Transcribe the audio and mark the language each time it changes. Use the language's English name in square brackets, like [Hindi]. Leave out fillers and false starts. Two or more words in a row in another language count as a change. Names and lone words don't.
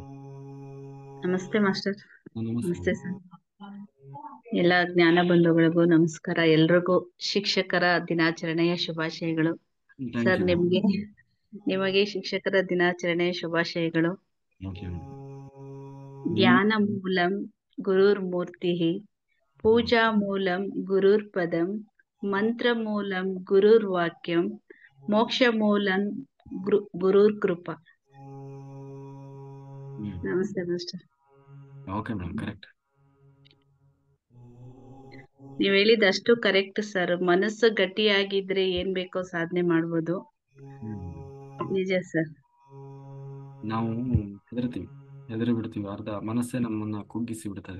[Kannada] ನಮಸ್ತೆ ಮಾಸ್ಟರ್. ನಮಸ್ತೆ. ನಮಸ್ತೆ ಸರ್. ಎಲ್ಲ ಜ್ಞಾನ ಬಂಧುಗಳಿಗೂ ನಮಸ್ಕಾರ. ಎಲ್ರಿಗೂ ಶಿಕ್ಷಕರ ದಿನಾಚರಣೆಯ ಶುಭಾಶಯಗಳು. ಸರ್, ನಿಮಗೆ ಶಿಕ್ಷಕರ ದಿನಾಚರಣೆಯ ಶುಭಾಶಯಗಳು. [Sanskrit] ಜ್ಞಾನ ಮೂಲಂ ಗುರುರ್ ಮೂರ್ತಿ, ಪೂಜಾ ಮೂಲಂ ಗುರುರ್ ಪದಂ, ಮಂತ್ರ ಮೂಲಂ ಗುರುರ್ ವಾಕ್ಯಂ, ಮೋಕ್ಷ ಮೂಲಂ ಗುರುರ್ ಕೃಪಾ. [Kannada] ನಮಸ್ತೆ ಮಾಸ್ಟರ್. [English] Okay madam, correct. [Kannada] ನೀವ್ ಹೇಳಿದಷ್ಟು ಕರೆಕ್ಟ್ ಸರ್. ಮನಸ್ಸು ಗಟ್ಟಿಯಾಗಿದ್ರೆ ಏನ್ ಬೇಕೋ ಸಾಧನೆ ಮಾಡ್ಬೋದು. ನಿಜ ಸರ್. ನಾವು ಹೆದರಿ ಬಿಡ್ತೀವಿ, ಅರ್ಧ ಮನಸ್ಸೇ ನಮ್ಮನ್ನ ಕುಗ್ಗಿಸಿ ಬಿಡ್ತದೆ.